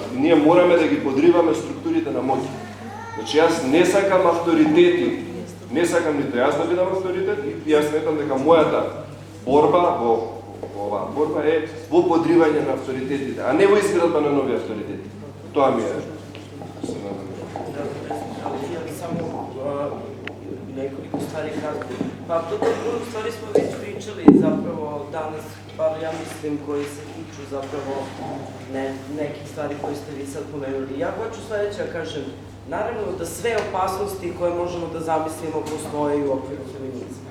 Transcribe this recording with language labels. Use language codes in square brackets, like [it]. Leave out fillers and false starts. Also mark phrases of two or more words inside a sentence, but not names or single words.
[mk] Ние мораме да ги подриваме структурите на моќ. Значи, јас не сакам авторитети, не сакам нито јас да бидам авторитет, и јас сметам дека мојата борба во оваа борба е во подривање на авторитетите, а не во изградба на нови авторитети. Тоа ми е. [sr] Само nekoliko stvari kratko. Pa to puno stvari smo već pričali zapravo danas, bar ja mislim, koji se tiču zapravo nekih stvari koje ste vi sad pomenuli. Ja hoću sledeće da kažem, naravno da sve opasnosti koje možemo da zamislimo postoje u okviru feminizma.